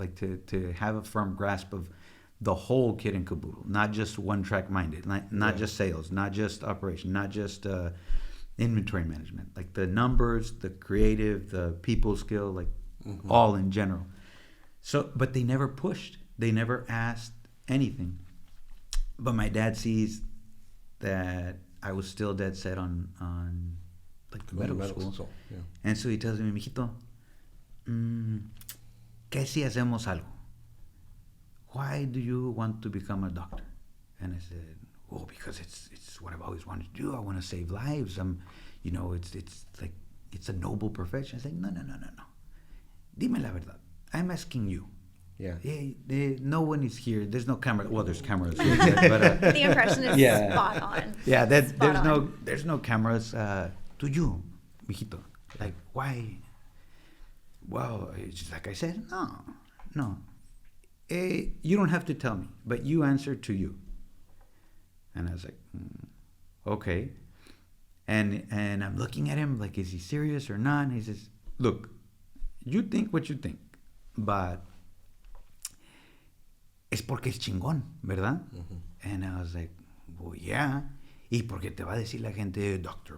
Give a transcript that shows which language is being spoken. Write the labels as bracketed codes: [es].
[en] Like, to have a firm grasp of the whole kit and caboodle, not just one track minded, not just sales, not just operation, not just inventory management, like the numbers, the creative, the people skill, like all in general. So, but they never pushed, they never asked anything. But my dad sees that I was still dead set on like the medical school. Yeah. And so he tells me, [es] mijito, ¿qué si hacemos algo? [en] Why do you want to become a doctor? And I said, well, because it's what I've always wanted to do. I want to save lives. It's like, it's a noble profession. I said, no. [es] Dime la verdad. [en] I'm asking you. Yeah. No one is here. There's no camera. Well, there's cameras. But, The impression is yeah. spot on. yeah, Spot on. there's no cameras. To you, mijito. Like, why? Well, it's just like I said, no. You don't have to tell me, but you answer to you. And I was like, okay. And I'm looking at him like, is he serious or not? And he says, look, you think what you think, but [es] es porque es chingón, ¿verdad? [en] And I was like, well, yeah. [es] Y porque te va a decir la gente, Dr.